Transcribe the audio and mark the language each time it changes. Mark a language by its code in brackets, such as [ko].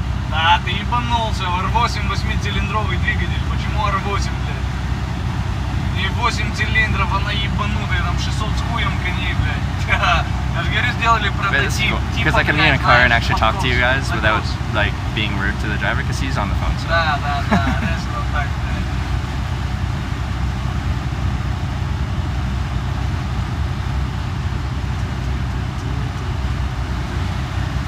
[ru] Да, ты ебанулся, R8 8-цилиндровый двигатель, почему R8, блядь? И 8 цилиндров, она ебанутая, там 600 с хуем коней, блядь. Я же говорю, сделали прототип. [en] Because I can be in a car and actually talk to you guys without like being rude to the driver, because he's on the phone. So. [ru] Да, RS вот так, блядь.